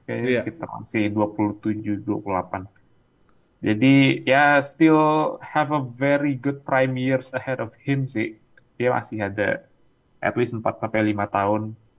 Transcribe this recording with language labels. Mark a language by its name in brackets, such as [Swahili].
[Indonesian] Kayaknya sekitar masih 27-28. [English] Jadi ya still have a very good prime years ahead of him sih. [Indonesian] Dia masih ada [English] at least [Indonesian] 4-5 tahun.